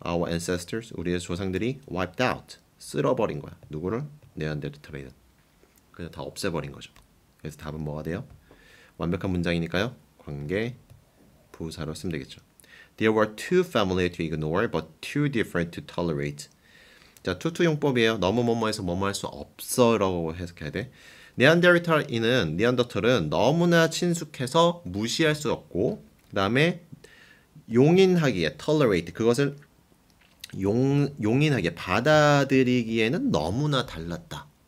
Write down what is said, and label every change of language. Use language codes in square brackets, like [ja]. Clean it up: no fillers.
[en] Our ancestors, [ko] 우리의 조상들이 [en] wiped out, [ko] 쓸어버린 거야. 누구를? 네안데르탈인. 그냥 다 없애버린 거죠. 그래서 답은 뭐가 돼요? 완벽한 문장이니까요. 관계 부사로 쓰면 되겠죠. [en] There were too familiar to ignore, but too different to tolerate. [ko] 자, 투투용법이에요. 너무 뭐뭐해서 뭐뭐 할 수 없어라고 해석해야 돼. 니안더털은 너무나 친숙해서 무시할 수 없고, 그다음에 용인하기에 tolerate 그것을 용인하게 받아들이기에는 너무나 달랐다.